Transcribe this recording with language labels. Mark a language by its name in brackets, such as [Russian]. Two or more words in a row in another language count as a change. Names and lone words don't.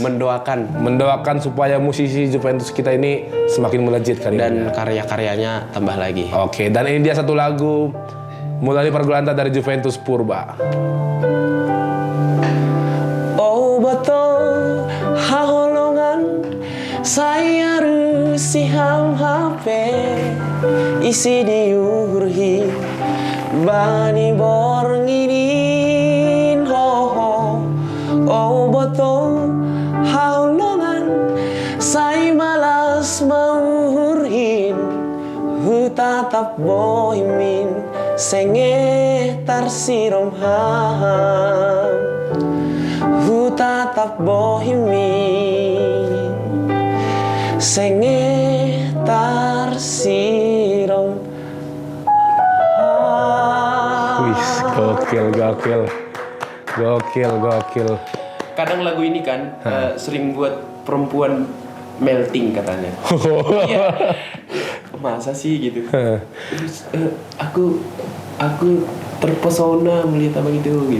[Indonesian] Mendoakan supaya musisi Juventus kita ini semakin melejit karirnya. Dan karya-karyanya tambah lagi. Oke, dan ini dia satu lagu Mulai Pergaulan dari Juventus Purba. [Batak Simalungun] Oh betul haholongan saya rusi ham hape isi diurhi bani bornginin ho ho. Oh betul haholongan saya malas maurhin hu tatap bohimin senge tarsirom ham hu tatap bohimin senge tarsirom ham. [Indonesian] Wih, gokil. Kadang lagu ini kan sering buat perempuan melting katanya. Iya. Masa sih gitu. Terus aku terpesona melihat abang itu gitu.